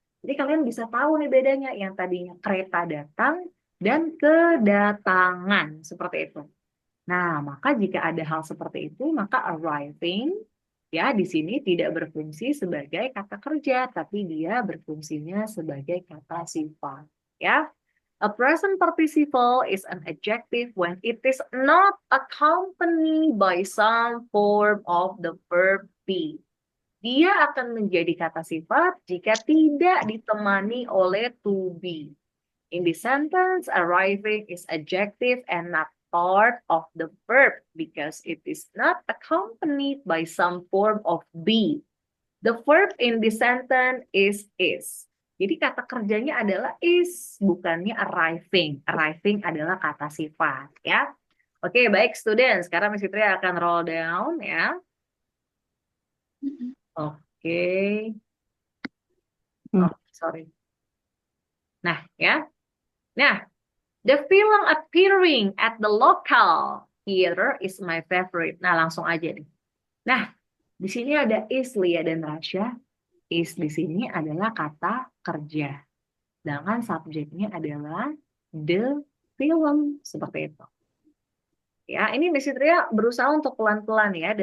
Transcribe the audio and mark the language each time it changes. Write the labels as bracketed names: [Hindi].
[Indonesian] Jadi kalian bisa tahu nih bedanya yang tadinya kereta datang dan kedatangan. Seperti itu. Nah, maka jika ada hal seperti itu, maka arriving ya di sini tidak berfungsi sebagai kata kerja, tapi dia berfungsinya sebagai kata sifat. Ya. [English] A present participle is an adjective when it is not accompanied by some form of the verb be. [Indonesian] Dia akan menjadi kata sifat jika tidak ditemani oleh to be. [English] In this sentence, arriving is adjective and not part of the verb because it is not accompanied by some form of be. The verb in this sentence is. [Indonesian] Jadi kata kerjanya adalah is, bukannya arriving. Arriving adalah kata sifat, ya. Oke, baik student. Sekarang Miss Fitri akan roll down, ya. Oke. [English] Oh, sorry. [Indonesian] Nah, ya. [English] Nah, the film appearing at the local theater is my favorite. [Indonesian] Nah, langsung aja nih. Nah, di sini ada is, Lia dan Rasya. Is di sini adalah kata kerja. Sedangkan subjeknya adalah the film. Seperti itu. Ya, ini Miss Fitria berusaha untuk pelan-pelan ya.